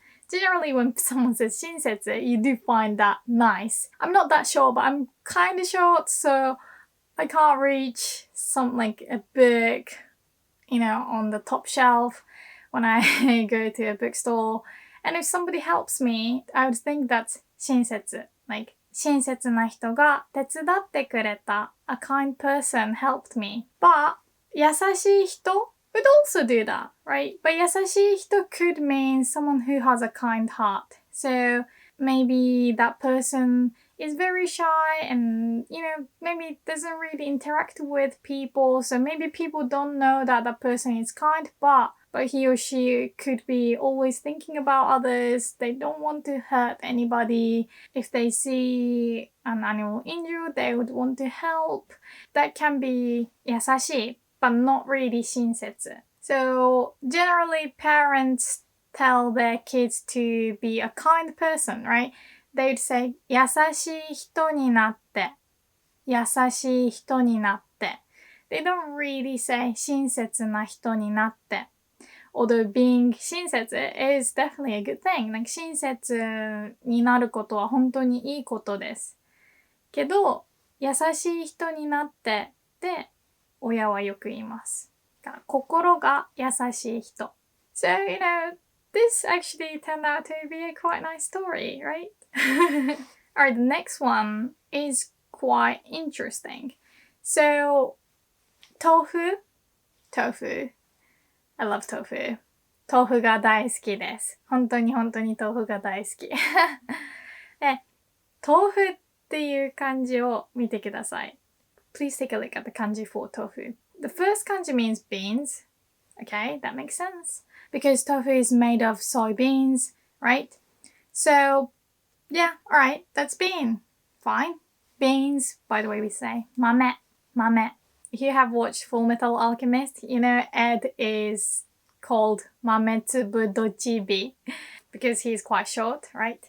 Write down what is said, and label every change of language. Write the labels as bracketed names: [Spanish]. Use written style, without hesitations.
[English] Generally, when someone says 親切, you do find that nice. I'm not that short, but I'm kind of short, so I can't reach something like a book, on the top shelf when I go to a bookstore. And if somebody helps me, I would think that's 親切. Like, [Japanese] 親切な人が手伝ってくれた. [English] A kind person helped me. But 優しい人 would also do that, right? But 優しい人 could mean someone who has a kind heart. So maybe that person is very shy and, maybe doesn't really interact with people. So maybe people don't know that that person is kind, but he or she could be always thinking about others. They don't want to hurt anybody. If they see an animal injured, they would want to help. That can be 優しい, but not really 親切. So generally parents tell their kids to be a kind person, right? They'd say [Japanese] 優しい人になって.優しい人になって. [English] They don't really say [Japanese] 親切な人になって. [English] although being 親切 is definitely a good thing. [Japanese] なんか親切になることは本当にいいことです。けど、優しい人になってって親はよく言います。心が優しい人。 [English] So, this actually turned out to be a quite nice story, right? Alright, the next one is quite interesting. So, tofu. I love tofu. [Japanese] 豆腐が大好きです。本当に豆腐が大好き。で、豆腐っていう漢字を見てください。 [English] Please take a look at the kanji for tofu. The first kanji means beans. Okay, that makes sense. Because tofu is made of soybeans, right? So, yeah, alright, that's bean. Fine. Beans, by the way, we say mame. If you have watched Full Metal Alchemist, Ed is called Mametsubu Dochibi because he's quite short, right?